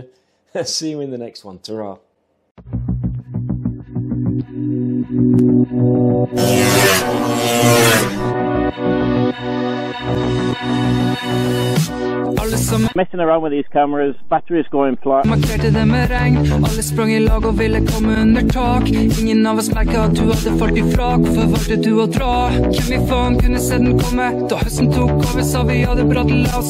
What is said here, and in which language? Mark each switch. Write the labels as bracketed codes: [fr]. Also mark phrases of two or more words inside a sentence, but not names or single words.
[en] See you in the next one. Ta-ra. Messing around with these cameras, batteries going flat. [no] Markerte det med regn, alle sprang I lag og ville komme under tak. Ingen av oss merket at du hadde falt I frak, for valgte du å dra. Hvem I faen kunne se den komme, da høsten tok over, sa vi hadde bra til oss.